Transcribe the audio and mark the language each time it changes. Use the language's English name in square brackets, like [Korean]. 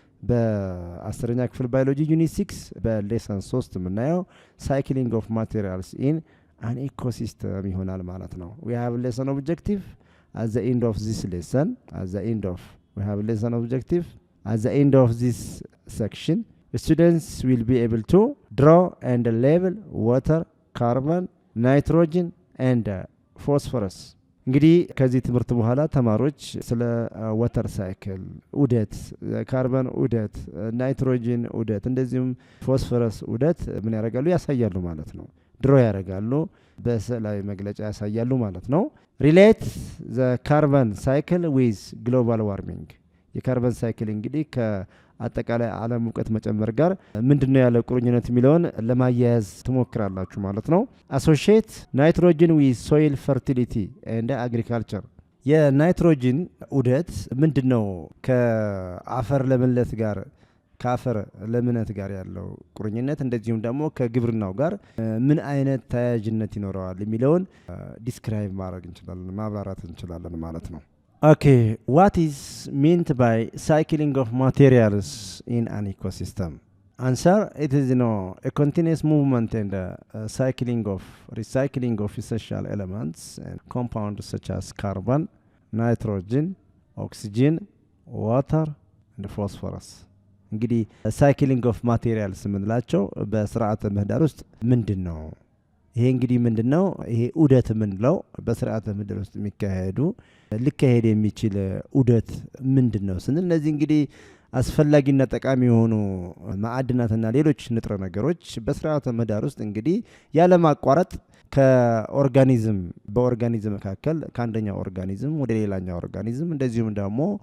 [Amharic] በ10ኛ ክፍል ባዮሎጂ ዩኒት 6 በሌሰን 3 የምናየው [English] ሳይክሊንግ ኦፍ ማቴሪያልስ ኢን አን ኢኮሲስተም [Amharic] ይሆናል ማለት ነው። [English] we have lesson objective at the end of this lesson we have lesson objective at the end of this section. Students will be able to draw and label water, carbon, nitrogen and phosphorus. [Amharic] እንግዲህ ከዚህ ትምህርት በኋላ ተማሪዎች ስለ ዋተር ሳይክል ዑደት፣ ካርበን ዑደት፣ ናይትሮጂን ዑደት እንደዚሁም ፎስፈረስ ዑደት ምን ያደርጋሉ? ያሳያሉ ማለት ነው። ድሮ ያደርጋሉ፣ በስዕላዊ መግለጫ ያሳያሉ ማለት ነው። [English] ሪሌት ዘ ካርበን ሳይክል ዊዝ ግሎባል ዋርሚንግ። [Amharic] የካርበን ሳይክል እንግዲህ አጠቃላይ ዓለም ሙቀት መጨመር ጋር ምንድነው ያለው ቁርኝነት የሚለውን ለማያያዝ ትሞክራላችሁ ማለት ነው። [English] አሶሺየት ናይትሮጅን ዊዝ ሶይል ፈርቲሊቲ ኤንድ አግሪካልቸር። [Amharic] የናይትሮጅን ዑደት ምንድነው ከአፈር ለምነት ጋር ከአፈር ለምነት ጋር ያለው ቁርኝነት እንደዚሁም ደግሞ ከግብርናው ጋር ምን አይነት ተያያዥነት ይኖረዋል የሚለውን ዲስክራይብ ማድረግ እንችላለን፣ ማብራራት እንችላለን ማለት ነው። [English] Okay, what is meant by cycling of materials in an ecosystem? Answer, it is a continuous movement and recycling of essential elements and compounds such as carbon, nitrogen, oxygen, water and phosphorus. [Amharic] እንግዲህ ሳይክሊንግ ኦፍ ማቴሪያልስ የምንላቸው በስርዓተ ምህዳር ውስጥ ምንድን ነው? ይሄ እንግዲህ ምንድን ነው? ይሄ ዑደት የምንለው በስርዓተ ምህዳር ውስጥ የሚካሄዱ ሊካሄድ የሚችል ዑደት ምንድን ነው ስንል እነዚህ እንግዲህ አስፈላጊና ጠቃሚ የሆኑ ማዕድናትና ሌሎች ንጥረ ነገሮች በስርዓተ ምህዳር ውስጥ እንግዲህ ያለማቋረጥ ከኦርጋኒዝም በኦርጋኒዝም መካከል ከአንደኛው ኦርጋኒዝም ወደ ሌላኛው ኦርጋኒዝም እንደዚሁም ደግሞ